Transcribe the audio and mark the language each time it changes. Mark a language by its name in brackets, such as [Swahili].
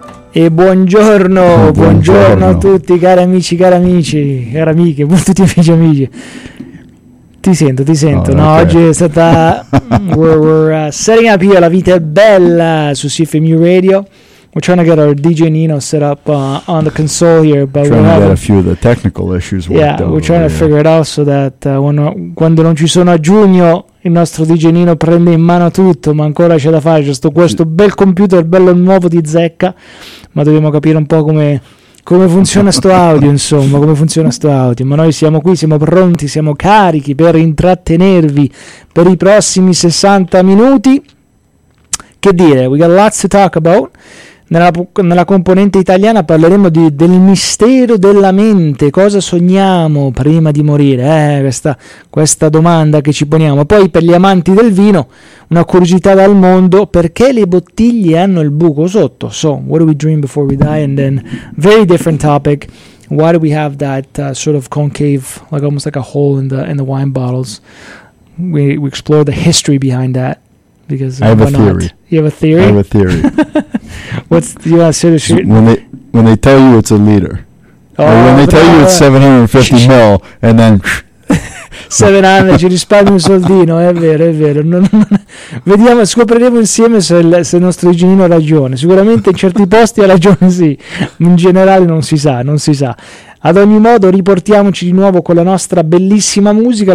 [Italian] E buongiorno, buongiorno, buongiorno a tutti, cari amici, cari amiche, tutti amici, amici. Ti sento. No, oggi è stata [English] setting up here, [Italian] la vita è bella su CFMU Radio. [English] We're trying to get our DJ Nino set up on the console here, but trying to having get a few of the technical issues. Yeah, we're trying to figure it out so that [Italian] quando non ci sono a giugno, il nostro DJ Nino prende in mano tutto, ma ancora c'è da fare. Giusto questo bel computer, bello nuovo di zecca, ma dobbiamo capire un po' come funziona sto audio, insomma, come funziona sto audio. Ma noi siamo qui, siamo pronti, siamo carichi per intrattenervi per i prossimi 60 minuti. Che dire, [English] we got lots to talk about. [Italian] Nella componente italiana parleremo del mistero della mente. Cosa sogniamo prima di morire? Questa domanda che ci poniamo. Poi per gli amanti del vino, una curiosità dal mondo: perché le bottiglie hanno il buco sotto? [English] So, what do we dream before we die? And then, very different topic, why do we have that sort of concave, like almost like a hole in the wine bottles? We explore the history behind that. Because I have a theory. Not? You have a theory? I have a theory. What's the US history? When they tell you it's a liter. Oh, when they tell you it's 750 mil and then [Italian] 7 anni ci risparmi un soldino, è vero. Non, vediamo, scopriremo insieme se il nostro genino ha ragione. Sicuramente in certi posti ha ragione, sì. In generale non si sa. Ad ogni modo, riportiamoci di nuovo con la nostra bellissima musica.